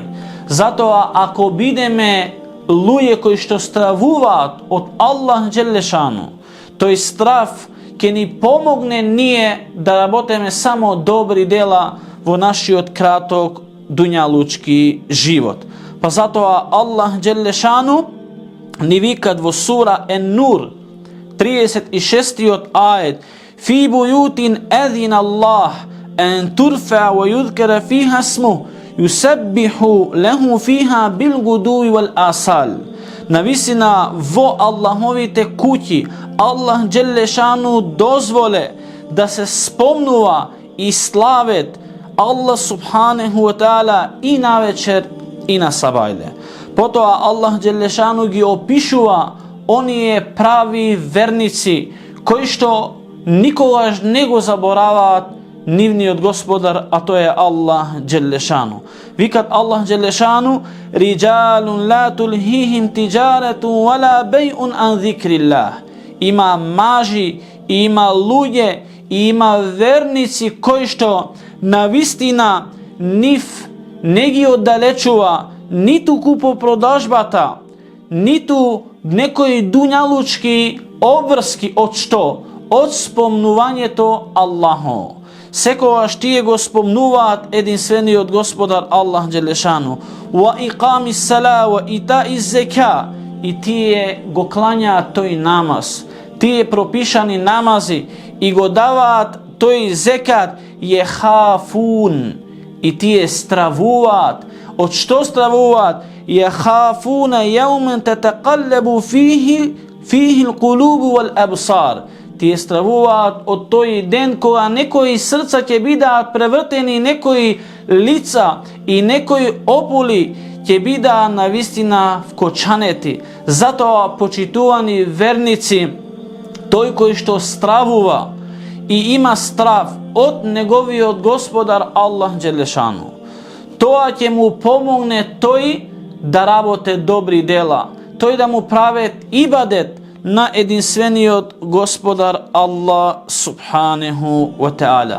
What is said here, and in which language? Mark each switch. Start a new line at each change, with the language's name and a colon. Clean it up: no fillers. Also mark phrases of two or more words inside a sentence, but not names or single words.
Macedonian: Затоа ако бидеме луѓе кои што стравуваат од
Arabic: الله جل شأنه,
Macedonian: тој страв ќе ни помогне ние да работиме само добри дела во нашиот краток дуњалучки живот. Па затоа
Arabic: الله جل شأنه
Macedonian: ни викат во сура Ен-Нур 36-тиот ајет:
Arabic: فِي بُيُوتٍ أَذِنَ اللَّهُ أَنْ تُرْفَعَ وَيُذْكَرَ فِيهَا اسْمُهُ يُسَبِّحُ لَهُ فِيهَا بِالْغُدُوِّ وَالْآصَالِ.
Macedonian: Навистина во Аллаховите куќи
Arabic: الله جل شأنه
Macedonian: дозволе да се спомнува и славет
Arabic: الله سبحانه وتعالى
Macedonian: и на вечер и на сабајле. Потоа
Arabic: الله جل شأنه
Macedonian: ги опишува оние прави верници кои што никогаш не го забораваат нивниот Господар, а тој е
Arabic: الله جل شأنه.
Macedonian: Викат
Arabic: الله جل شأنه: رِجَالٌ لَا تُلْهِيهِمْ تِجَارَةٌ وَلَا بَيْعٌ عَنْ ذِكْرِ اللَّهِ.
Macedonian: Има мажи, има луѓе, има верници кои што навистина нив не ги оддалечува ниту купопродажбата, ниту некои дуњалучки обврски од што? Од спомнувањето Аллахо. Секогаш тие го спомнуваат единствениот Господар
Arabic: الله جل شأنه. وَإِقَامِ الصَّلَاةِ وَإِيتَاءِ الزَّكَاةِ.
Macedonian: И тие го клањаат тој намаз, тие пропишани намази и го даваат тој зекат, јехафун. И тие стравуваат. Од што стравуваат?
Arabic: يَخَافُونَ يَوْمًا تَتَقَلَّبُ فِيهِ الْقُلُوبُ وَالْأَبْصَارُ.
Macedonian: Тие стравуваат од тој ден кога некои срца ќе бидат превртени, некои лица и некои опули ќе бидат навистина вкочанети. Затоа, почитувани верници, тој кој што стравува и има страв од неговиот Господар
Arabic: الله جل شأنه,
Macedonian: тоа ќе му помогне тој да работи добри дела, тој да му правет ибадет на единствениот Господар
Arabic: الله سبحانه وتعالى.